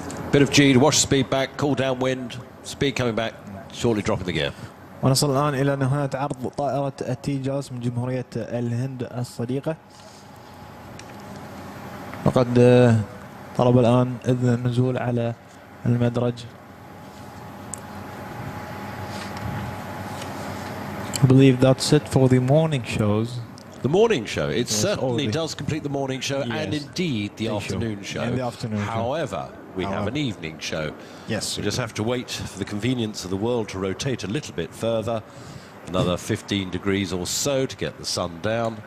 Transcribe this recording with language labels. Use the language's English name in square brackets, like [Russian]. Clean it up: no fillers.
[English] Bit of G to watch the speed back, cool down wind, speed coming back, shortly dropping the gear. [Arabic] ونصل الآن إلى نهاية عرض طائرة التيجاز من جمهورية الهند الصديقة. وقد طلب الآن إذن النزول على المدرج. [English] I believe that's it for the morning shows. The morning show, it certainly does complete the morning show, and indeed the afternoon show. And the afternoon However, we have an evening show. Yes. We just have to wait for the convenience of the world to rotate a little bit further, another 15 degrees or so to get the sun down.